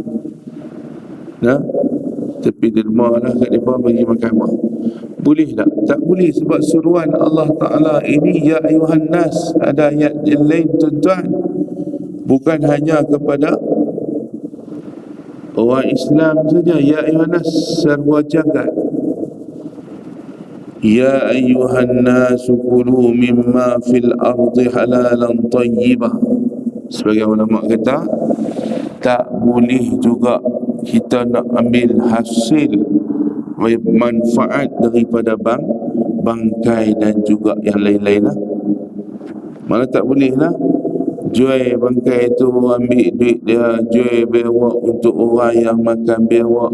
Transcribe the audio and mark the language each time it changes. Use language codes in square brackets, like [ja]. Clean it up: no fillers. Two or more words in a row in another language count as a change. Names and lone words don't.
[ms] Tapi derma lah kat mereka bagi makan mak. Boleh tak? Tak boleh, sebab seruan Allah Ta'ala ini [ar] يا أيها الناس. [ms] Ada ayat yang lain tuan-tuan, bukan hanya kepada orang Islam saja. [ar] يا أيها الناس, [ms] sarwa jagat. [ar] يا أيها الناس كلوا مما في الأرض حلالا طيبا. [ms] Sebagai ulama kata, tak boleh juga kita nak ambil hasil manfaat daripada bangkai dan juga yang lain-lain lah. Mana tak boleh lah jual bangkai tu, ambil duit dia, jual biawak untuk orang yang makan biawak.